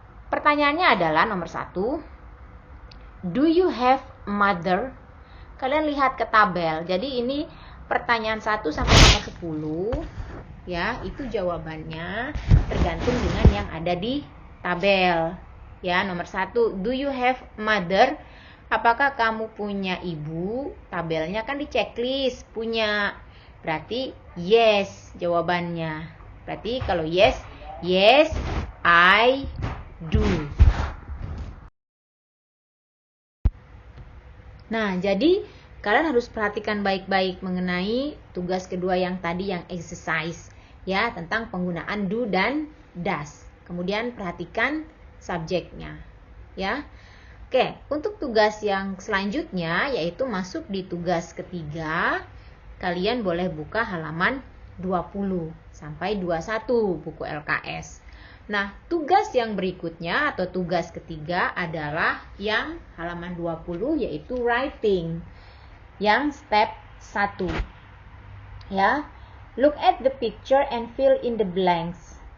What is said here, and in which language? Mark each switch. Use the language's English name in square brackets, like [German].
[Indonesian] Pertanyaannya adalah nomor 1. [English] Do you have mother? [Indonesian] Kalian lihat ke tabel. Jadi ini pertanyaan 1 sampai nomor 10 ya, itu jawabannya tergantung dengan yang ada di tabel. Ya, nomor 1, [English] do you have mother? [Indonesian] Apakah kamu punya ibu? Tabelnya kan di checklist, punya. Berarti yes jawabannya. Berarti kalau yes, [English] yes I do. [Indonesian] Nah, jadi kalian harus perhatikan baik-baik mengenai tugas kedua yang tadi, yang exercise ya, tentang penggunaan do dan does. Kemudian perhatikan subjeknya ya. Oke, untuk tugas yang selanjutnya yaitu masuk di tugas ketiga. Kalian boleh buka halaman 20 sampai 21 buku LKS. Nah, tugas yang berikutnya atau tugas ketiga adalah yang halaman 20 yaitu writing. Yang step 1. Ya. [English] Look at the picture and fill in the blanks.